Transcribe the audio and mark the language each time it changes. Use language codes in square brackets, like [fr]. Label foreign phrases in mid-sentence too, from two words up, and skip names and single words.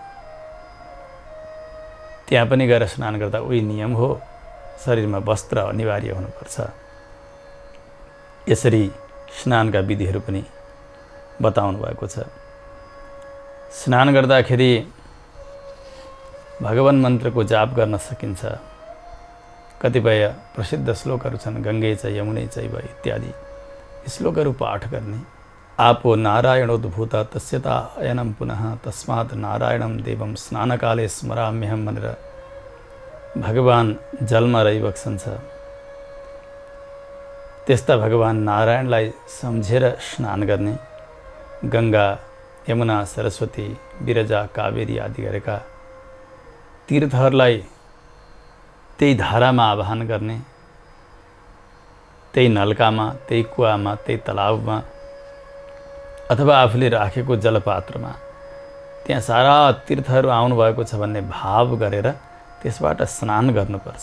[ne] त्यहाँ पनि गएर स्नान गर्दा उही नियम हो, शरीरमा वस्त्र अनिवार्य हुनुपर्छ। यसरी स्नानका विधिहरू पनि बताउनु भएको छ। स्नान गर्दाखेरि भगवान मन्त्रको जाप गर्न सकिन्छ। कतिपय प्रसिद्ध श्लोकहरू छन्, [sa] गङ्गे च यमुने चैव [ne] इत्यादि श्लोकहरू पाठ गर्ने। [sa] आपो नारायणोद्भूत तस्यता अयनं पुनः तस्मात् नारायणं देवं स्नानकाले स्मराम्यहं [ne] भनेर भगवान जलमा रहिबक्सन्छ। त्यस्ता भगवान नारायणलाई सम्झेर स्नान गर्ने। गङ्गा, यमुना, सरस्वती, विरजा, कावेरी आदि गरेका तीर्थहरूलाई त्यही धारामा आवाहन गर्ने, त्यही नलकामा, त्यही कुवामा, त्यही तलाउमा अथवा आफूले राखेको जलपात्रमा त्यहाँ सारा तीर्थहरू आउनुभएको छ भन्ने भाव गरेर त्यसबाट स्नान गर्नुपर्छ।